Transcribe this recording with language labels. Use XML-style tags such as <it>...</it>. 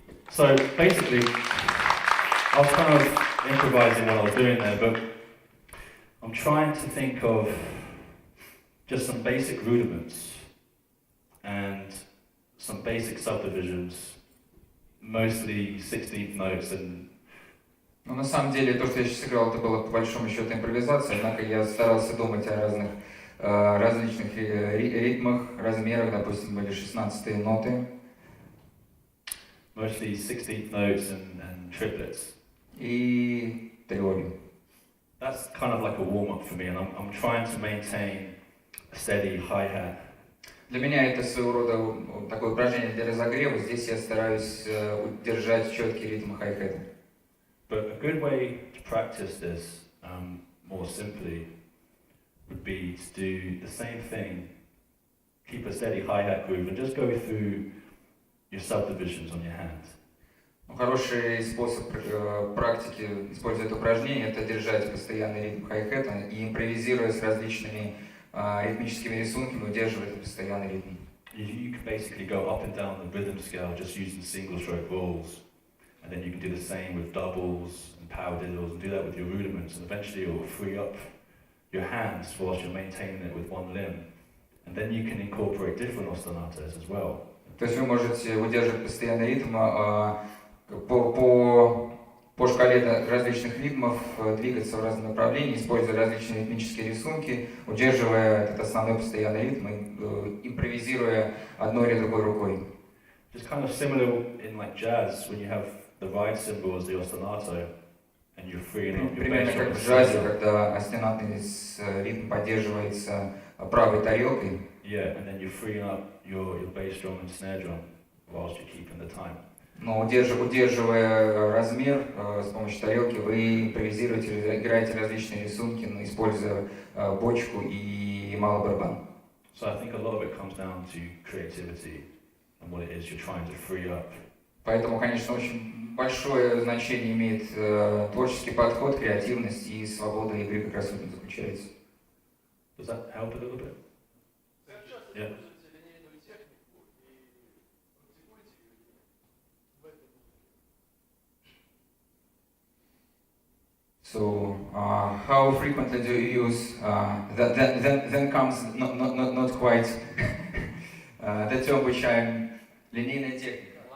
<en>So basically, I was kind of improvising what I was doing there, but I'm trying to think of just some basic rudiments and some basic subdivisions, mostly 16th notes and...</en> <ru>Ну, на самом деле, то, что я сейчас играл, это было по большому счету импровизация, однако я старался думать о разных различных ритмах, размерах, допустим, были 16-е ноты.</ru> <en>Mostly 16th notes and triplets.</en> <ru>И триоли.</ru> <en>That's kind of like a warm-up for me, and I'm trying to maintain a steady hi-hat.</en> <ru>Для меня это своего рода такое упражнение для разогрева. Здесь я стараюсь держать четкий ритм хай-хэта.</ru> <en>But a good way to practice this more simply would be to do the same thing, keep a steady hi-hat groove, and just go through your subdivisions on your hand.</en> <ru>Хороший способ практики, используя это упражнение, это держать постоянный ритм хай-хэта и импровизируя с различными ритмическими рисунками, удерживать этот постоянный ритм.</ru> <en>you can basically go up and down the rhythm scale just using single stroke rules. And then you can do the same with doubles and paradiddles and do that with your rudiments, and eventually it will free up your hands whilst you're maintaining it with one limb. And then you can incorporate different ostinatos as well.</en> <ru>То есть вы можете удерживать постоянный ритм по шкале различных ритмов, двигаться в разных направлениях, используя различные ритмические рисунки, удерживая этот основной постоянный ритм и импровизируя одной или другой рукой.</ru> <en>Just kind of similar in like jazz when you have the ride cymbal as the ostinato and you're freeing up your</en> <ru>Примерно</ru> <en>bass</en> <ru>как</ru> <en>drum.</en> <ru>в джазе, когда остинатный ритм поддерживается правой тарелкой.</ru> <en>Yeah, and then you're freeing up your bass drum and snare drum whilst you're keeping the time.</en> <ru>Но удерживая размер с помощью тарелки, вы импровизируете, играете различные рисунки, используя бочку и малый барабан.</ru> <en>So I think a lot of it comes down to creativity and what it is you're trying to free up.</en> <ru>Поэтому, конечно, очень большое значение имеет творческий подход, креативность и свобода игры как раз в этом заключается.</ru> <en>Does that help a little bit? Yeah. So, how frequently do you use? Then comes not quite the term which I'm</en> <ru>линейная техника.</ru>